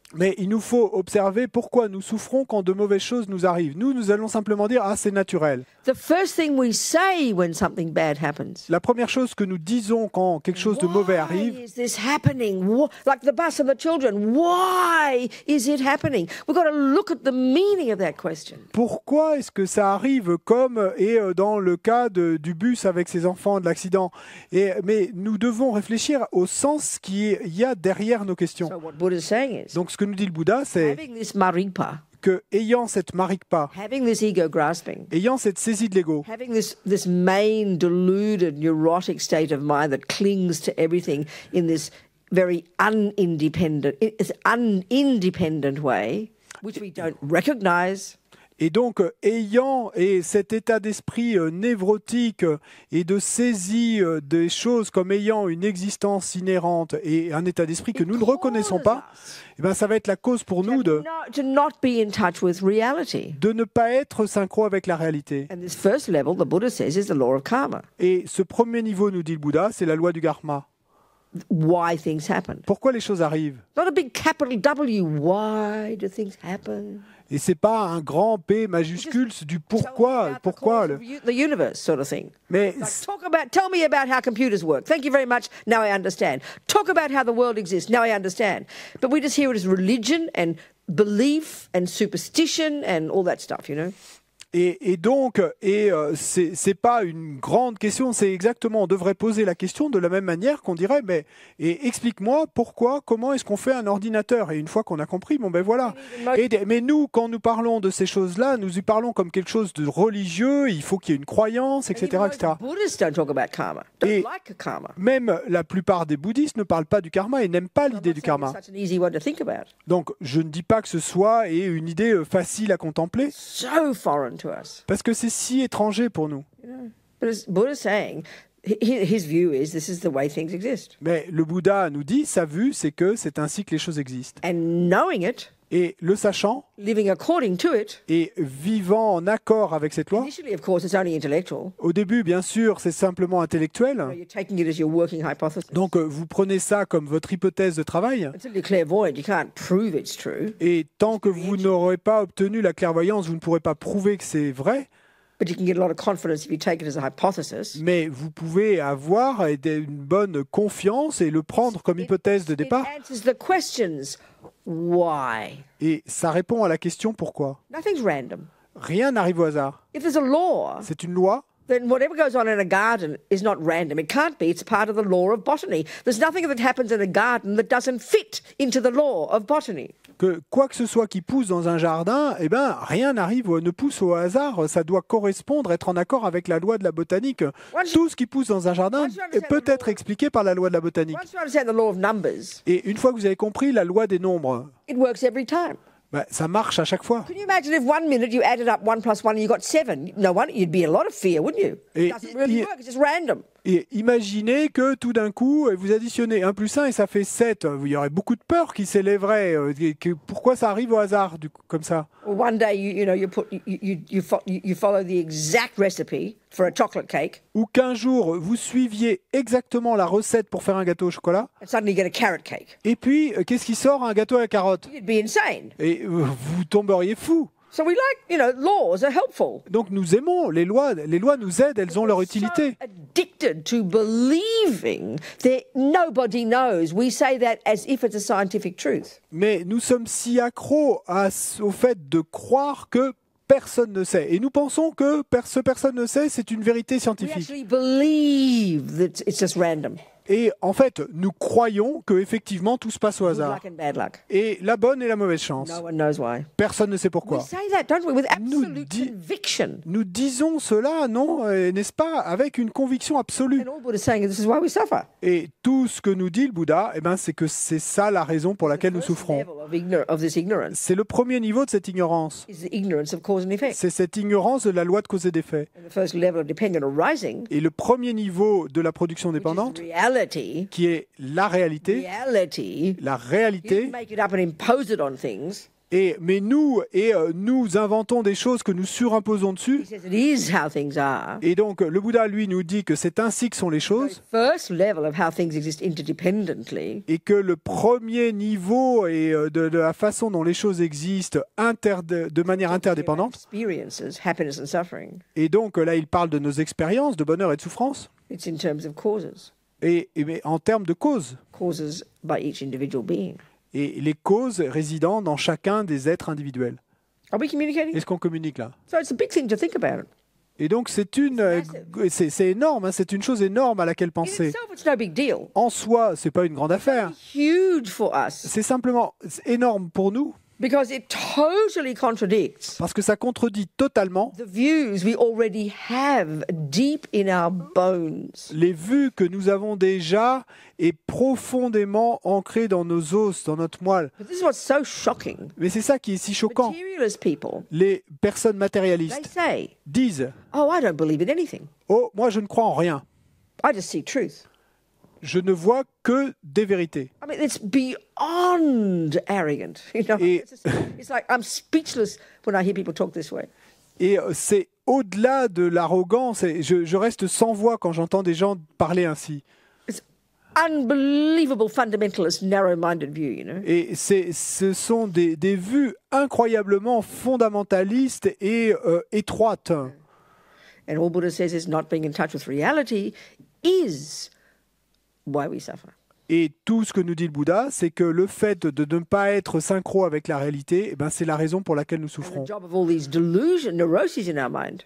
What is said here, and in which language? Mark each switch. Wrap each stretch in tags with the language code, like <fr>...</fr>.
<fr>Mais il nous faut observer pourquoi nous souffrons quand de mauvaises choses nous arrivent. Nous allons simplement dire « Ah, c'est naturel ».</fr> <en>The first thing we say when something bad happens.</en> <fr>La première chose que nous disons quand quelque chose de mauvais arrive,</fr> <en>Why is this happening? Like the bus and the children. Why is it happening? We've got to look at the meaning of that question.</en> <fr>pourquoi est-ce que ça arrive comme dans le cas du bus avec ses enfants, de l'accident. Mais nous devons réfléchir au sens qu'il y a derrière nos questions.</fr> <en>So what Buddha's saying is,</en> <fr>Donc ce que nous dit le Bouddha, c'est</fr> <en>having this marikpa,</en> <fr>que ayant cette marikpa,</fr> <en>having this ego grasping,</en> <fr>ayant cette saisie de l'ego,</fr> <en>having this main deluded neurotic state of mind that clings to everything in this very unindependent way, which we don't recognize.</en> <fr>et donc ayant cet état d'esprit névrotique et de saisie des choses comme ayant une existence inhérente et un état d'esprit que nous ne reconnaissons pas, eh ben, ça va être la cause pour nous</fr> <en>To not be in touch with reality.</en> <fr>de ne pas être synchro avec la réalité.</fr> <en>And this first level, the Buddha says, is the law of karma.</en> <fr>Et ce premier niveau, nous dit le Bouddha, c'est la loi du karma.</fr> <en>Why things happen.</en> <fr>Pourquoi les choses arrivent?</fr> <en>Not a big capital W. Why do things happen?</en> <fr>Et c'est pas un grand P majuscule du pourquoi,</fr> <en>The universe sort of thing.</en> <fr>Mais</fr> <en>Tell me about how computers work. Thank you very much. Now I understand. Talk about how the world exists. Now I understand. But we just hear it as religion and belief and superstition and all that stuff, you know.</en> <fr>Et donc, c'est pas une grande question, c'est exactement, on devrait poser la question de la même manière qu'on dirait, mais explique-moi pourquoi, comment est-ce qu'on fait un ordinateur? Et une fois qu'on a compris, bon ben voilà. Mais nous, quand nous parlons de ces choses-là, nous y parlons comme quelque chose de religieux, il faut qu'il y ait une croyance, etc., etc.</fr> <en>Buddhists don't talk about karma. Don't like karma.</en> <fr>Même la plupart des bouddhistes ne parlent pas du karma et n'aiment pas l'idée du karma.</fr> <en>Such an easy one to think about.</en> <fr>Donc, je ne dis pas que ce soit une idée facile à contempler.</fr> <en>So foreign to us.</en> <fr>Parce que c'est si étranger pour nous.</fr> <en>But as Buddha's saying, his view is this is the way things exist.</en> <fr>Mais le Bouddha nous dit, sa vue, c'est que c'est ainsi que les choses existent.</fr> <en>And knowing it,</en> <fr>Et le sachant,</fr> <en>living according to it,</en> <fr>et vivant en accord avec cette loi,</fr> <en>initially, of course, it's only intellectual.</en> <fr>au début, bien sûr, c'est simplement intellectuel.</fr> <en>You're taking it as your working hypothesis.</en> <fr>Donc, vous prenez ça comme votre hypothèse de travail.</fr> <en>Until you're clairvoyant, you can't prove it's true.</en> <fr>Et tant que vous n'aurez pas obtenu la clairvoyance, vous ne pourrez pas prouver que c'est vrai.</fr> <en>But you can get a lot of confidence if you take it as a hypothesis.</en> <fr>Mais vous pouvez avoir une bonne confiance et le prendre comme hypothèse de départ.</fr> <en>It answers the questions. Why?</en> <fr>Et ça répond à la question pourquoi.</fr> <en>Nothing's random.</en> <fr>Rien n'arrive au hasard.</fr> <en>If there's a law,</en> <fr>C'est une loi.</fr> <en>then whatever goes on in a garden is not random. It can't be. It's part of the law of botany. There's nothing that happens in a garden that doesn't fit into the law of botany.</en> <fr>Que quoi que ce soit qui pousse dans un jardin, eh ben, rien n'arrive, ne pousse au hasard. Ça doit correspondre, être en accord avec la loi de la botanique. Tout ce qui pousse dans un jardin peut être expliqué par la loi de la botanique.</fr> <en>Once you understand the law of numbers,</en> <fr>Et une fois que vous avez compris la loi des nombres,</fr> <en>it works every time.</en> <fr>ben, ça marche à chaque fois.</fr> <en>Can you imagine if 1 minute you added up 1 plus 1 and you got 7? No wonder you'd be in a lot of fear, wouldn't you? It doesn't really work. It's just random.</en> <fr>Et imaginez que tout d'un coup, vous additionnez 1 plus 1 et ça fait 7. Il y aurait beaucoup de peur qui s'élèverait. Pourquoi ça arrive au hasard, comme ça?</fr> <en>Well, one day you follow the exact recipe for a chocolate cake,</en> <fr>Ou qu'un jour, vous suiviez exactement la recette pour faire un gâteau au chocolat,</fr> <en>and suddenly you get a carrot cake.</en> <fr>et puis, qu'est-ce qui sort? Un gâteau à la carotte.</fr> <en>You'd be insane.</en> <fr>Et vous tomberiez fou.</fr> <en>So we laws are helpful.</en> <fr>Donc nous aimons, les lois nous aident, elles ont leur utilité.</fr> <en>So addicted to believing that nobody knows. We say that as if it's a scientific truth.</en> <fr>Mais nous sommes si accros au fait de croire que personne ne sait. Et nous pensons que ce personne ne sait, c'est une vérité</fr> <en>We</en> <fr>scientifique.</fr> <en>actually believe that it's just random.</en> <fr>Et en fait, nous croyons que effectivement tout se passe au</fr> <en>Good</en> <fr>hasard.</fr> <en>luck and bad luck.</en> <fr>Et la bonne et la mauvaise chance.</fr> <en>No one knows why.</en> <fr>Personne ne sait</fr> <en>We</en> <fr>pourquoi.</fr> <en>say that, don't we, with</en> <fr>Nous</fr> <en>absolute conviction.</en> <fr>Nous disons cela, non, n'est-ce pas, avec une conviction absolue.</fr> <en>And all Buddha is saying is this is why we suffer.</en> <fr>Et tout ce que nous dit le Bouddha, eh ben, c'est que c'est ça la raison pour laquelle nous souffrons.</fr> <en>Level of this ignorance</en> <fr>C'est le premier niveau de cette ignorance.</fr> <en>is the ignorance of cause and effect.</en> <fr>C'est cette ignorance de la loi de cause et d'effet.</fr> <en>And the first level of dependent arising,</en> <fr>Et le premier niveau de la production</fr> <en>which</en> <fr>dépendante,</fr> <en>is reality.</en> <fr>qui est la réalité,</fr> <en>Reality.</en> <fr>la</fr> <en>You</en> <fr>réalité,</fr> <en>didn't make it up and impose it on things.</en> <fr>Mais nous inventons des choses que nous surimposons dessus.</fr> <en>He says it is how things are.</en> <fr>Et donc, le Bouddha, lui, nous dit que c'est ainsi que sont les choses.</fr> <en>First level of how things exist interdependently.</en> <fr>Et que le premier niveau est de la façon dont les choses existent de manière interdépendante.</fr> <en>Experiences, happiness and suffering.</en> <fr>Et donc, là, il parle de nos expériences de bonheur et de souffrance.</fr> <en>It's in terms of causes.</en> <fr>Mais en termes de causes.</fr> <en>Causes by each individual being.</en> <fr>Et les causes résidant dans chacun des êtres individuels.</fr> <en>Are we communicating?</en> <fr>Est-ce qu'on communique là?</fr> <en>So it's a big thing to think about.</en> <fr>Et donc c'est énorme, hein, c'est une chose énorme à laquelle</fr> <en>In</en> <fr>penser.</fr> <en>itself, it's no big deal.</en> <fr>En soi, c'est pas une grande affaire.</fr> <en>Huge for us</en> <fr>C'est simplement énorme pour nous</fr> <en>because it totally contradicts</en> <fr>parce que ça contredit totalement</fr> <en>the views we already have deep in our bones.</en> <fr>les vues que nous avons déjà et profondément ancrées dans nos os, dans notre moelle.</fr> <en>But this is what's so shocking.</en> <fr>Mais c'est ça qui est si choquant.</fr> <en>Materialist people,</en> <fr>Les personnes</fr> <en>they</en> <fr>matérialistes</fr> <en>say,</en> <fr>disent</fr> <en>oh, I don't believe in anything.</en> <fr>« Oh, moi je ne crois en rien.</fr> <en>I just see truth.</en> <fr>Je ne vois que des vérités. »</fr> <en>I mean, it's beyond arrogant. You know,</en> <fr>Et-</fr> <en>it's like I'm speechless when I hear people talk this way.</en> <fr>Et c'est au-delà de l'arrogance. Et je reste sans voix quand j'entends des gens parler ainsi.</fr> <en>It's unbelievable fundamentalist, narrow-minded view, you know.</en> <fr>Et ce sont des vues incroyablement fondamentalistes et étroites.</fr> <en>And all Buddha says is not being in touch with reality is why we suffer.</en> <fr>Et tout ce que nous dit le Bouddha, c'est que le fait de ne pas être synchro avec la réalité, eh ben, c'est la raison pour laquelle nous</fr> <en>And</en> <fr>souffrons.</fr> <en>the job of all these neuroses in our mind</en>